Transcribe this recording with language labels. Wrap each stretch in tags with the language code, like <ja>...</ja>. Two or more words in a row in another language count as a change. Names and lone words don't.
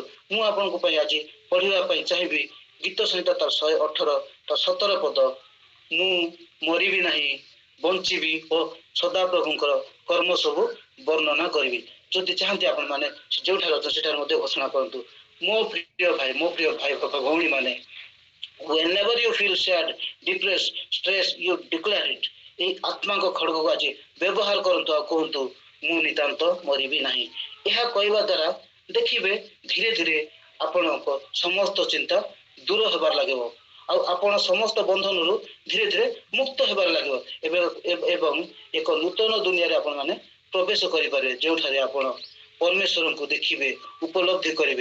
<or>ମୁଁ ଆପଣଙ୍କ ପାଇଁ ଆଜି ପଢିବା ପାଇଁ ଚାହିଁବି ଗୀତ ସଂହିତା ତାର 118 ତା 17 ପଦ, ମୁଁ ମରିବି ନାହିଁ ବଞ୍ଚିବି ଓ ସଦାପ୍ରଭୁଙ୍କର କର୍ମ ସବୁ ବର୍ଣ୍ଣନା କରିବି। ଯଦି ଚାହାନ୍ତି ଆପଣ ମାନେ ଯେଉଁଠାରେ ଅଛନ୍ତି ସେଠାରେ ମଧ୍ୟ ଘୋଷଣା କରନ୍ତୁ। ମୋ ପ୍ରିୟ ଭାଇ ଭଉଣୀ ମାନେ,</or> <en>whenever you feel sad, depressed, stressed, you declare it.</en> <or>এই ଆତ୍ମାଙ୍କ ଖଡଗକୁ ଆଜି ବ୍ୟବହାର କରନ୍ତୁ ଆଉ କୁହନ୍ତୁ ମୁଁ ନିତାନ୍ତ ମରିବି ନାହିଁ। ଏହା କହିବା ଦ୍ୱାରା ଦେଖିବେ ଧୀରେ ଧୀରେ ଆପଣଙ୍କ ସମସ୍ତ ଚିନ୍ତା ଦୂର ହେବାର ଲାଗିବ ଆଉ ଆପଣ ସମସ୍ତ ବନ୍ଧନରୁ ଧୀରେ ଧୀରେ ମୁକ୍ତ ହେବାର ଲାଗିବ ଏବଂ ଏକ ନୂତନ ଦୁନିଆରେ ଆପଣ ମାନେ ପ୍ରବେଶ କରିପାରିବେ, ଯେଉଁଠାରେ ଆପଣ ପରମେଶ୍ୱରଙ୍କୁ ଦେଖିବେ, ଉପଲବ୍ଧି କରିବେ।</or>